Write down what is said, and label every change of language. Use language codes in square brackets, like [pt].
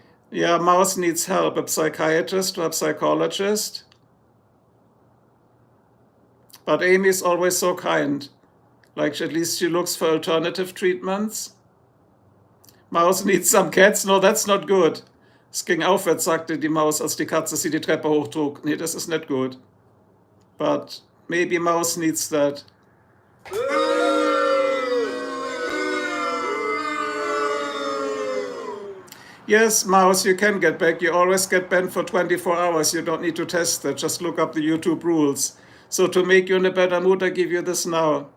[en] Yeah, Mouse needs help, a psychiatrist or a psychologist. But Amy's always so kind. Like, at least she looks for alternative treatments. Maus needs some cats. No, that's not good. [de] Es ging aufwärts, sagte die Maus, als die Katze sie die Treppe hochtrug. Nee, das ist nicht gut. [en] But maybe Mouse needs that. Yes, Mouse, you can get back. You always get banned for 24 hours. You don't need to test that. Just look up the YouTube rules. So to make you in a better mood, I give you this now.